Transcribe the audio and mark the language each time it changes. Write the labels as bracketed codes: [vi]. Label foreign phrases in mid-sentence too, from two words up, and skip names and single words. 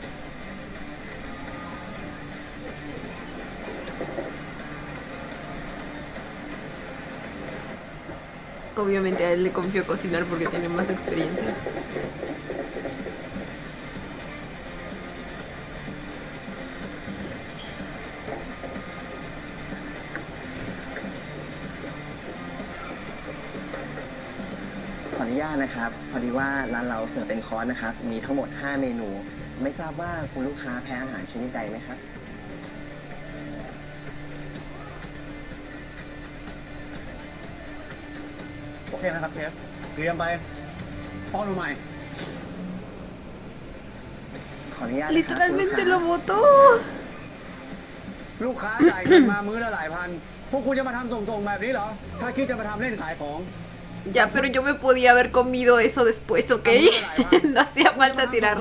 [es] Obviamente a él le confío cocinar porque tiene más experiencia. [th] ขออนุญาตนะครับ พอดีว่าร้านเราเสิร์ฟเป็นคอร์สนะครับ มีทั้งหมด 5 เมนู ไม่ทราบว่าคุณลูกค้าแพ้อาหารชนิดใดไหมครับ โอเคนะครับเชฟ เตรียมไปป้อนลงใหม่ ขออนุญาตนะครับ [es] Literalmente lo votó. [th] ลูกค้าจ่ายเงินมามื้อละหลายพัน พวกคุณจะมาทำส่งๆแบบนี้เหรอ ถ้าคิดจะมาทำเล่นขายของ [es] Ya, pero yo me podía haber comido eso después, ¿ok? No hacía falta [th] ส่ง [es] tirarlo.